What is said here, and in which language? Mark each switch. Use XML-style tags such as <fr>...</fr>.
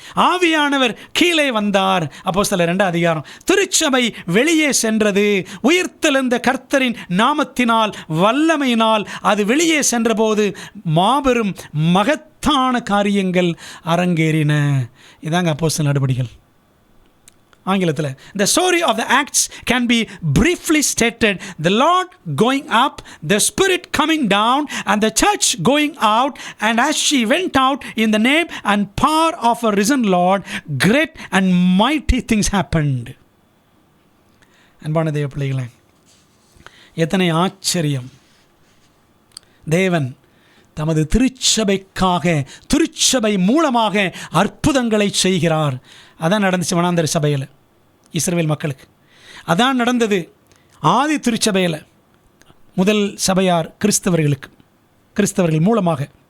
<ta>ஆவியானவர் கீழே வந்தார், அப்போஸ்தலர் 2 அதிகாரம். திருச்சபை வெளியே சென்றது, உயிர்த்தெழுந்த கர்த்தரின் நாமத்தினால் வல்லமையினால் அது வெளியே சென்றபோது மாபெரும் மகத்தான காரியங்கள் அரங்கேறின. இதாங்க அப்போஸ்தலர் நடபடிகள். ஆங்கிலத்தில்</ta> <en>the story of the acts can be briefly stated: the Lord going up, the Spirit coming down, and the church going out, and as she went out in the name and power of a risen Lord, great and mighty things happened.</en> <ta>அன்பான தேவ பிள்ளைகளே, எத்தனை ஆச்சரியம்! தேவன் தமது திருச்சபைக்காக, திருச்சபை மூலமாக அற்புதங்களை செய்கிறார். அதான் நடந்துச்சு வனாந்தர சபையில் இஸ்ரவேல் மக்களுக்கு. அதான் நடந்தது ஆதி திருச்சபையில் முதல் சபையார் கிறிஸ்தவர்கள் மூலமாக.</ta>